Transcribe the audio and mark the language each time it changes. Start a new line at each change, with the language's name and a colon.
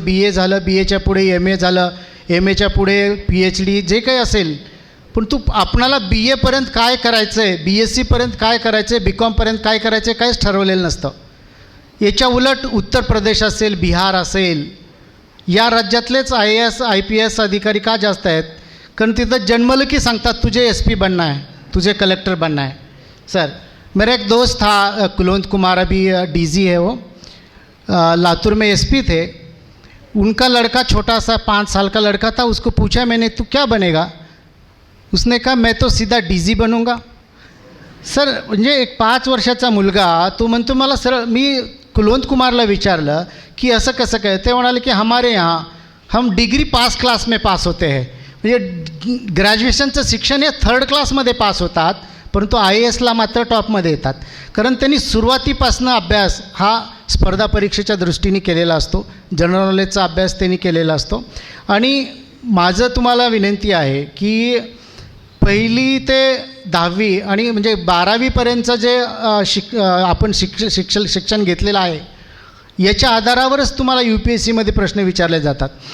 Marathi: BA झालं, BAच्या पुढे MA झालं, MAच्या पुढे PhD, जे काही असेल, पण आपणाला BAपर्यंत काय करायचं आहे, BSCपर्यंत काय करायचं आहे, BComपर्यंत काय करायचं आहे, काहीच ठरवलेलं नसतं. याच्या उलट उत्तर प्रदेश असेल, बिहार असेल, या राज्यातलेच IAS IPS अधिकारी का जास्त आहेत? कारण तिथं जन्मलं की सांगतात
Hindi: तुझे SP बनना है,
Marathi: तुझे कलेक्टर बनना है.
Hindi: सर, मेरा एक दोस्त था कुलवंत कुमार, अभी DG है वो, लातूर में SP थे. उनका लड़का छोटा सा 5 साल का लड़का था. उसको पूछा मैंने, तू क्या बनेगा? उसने कहा मैं तो सीधा DG बनूंगा.
Marathi: सर, म्हणजे एक 5 वर्षाचा मुलगा तो म्हणतो मला सरळ, मी कुलवंत कुमारला विचारलं की असं कसं काय? ते म्हणाले की
Hindi: हमारे यहाँ हम डिग्री पास क्लास में पास होते हैं.
Marathi: म्हणजे ग्रॅज्युएशनचं शिक्षण हे 3rd क्लासमध्ये पास होतात, परंतु IASला मात्र टॉपमध्ये येतात. कारण त्यांनी सुरुवातीपासून अभ्यास हा स्पर्धा परीक्षेच्या दृष्टीने केलेला असतो, जनरल नॉलेजचा अभ्यास त्यांनी केलेला असतो. आणि माझं तुम्हाला विनंती आहे की 1ली ते 10वी आणि म्हणजे 12वीपर्यंतचं जे आपण शिक्षण घेतलेलं आहे याच्या आधारावरच तुम्हाला UPSCमध्ये प्रश्न विचारले जातात.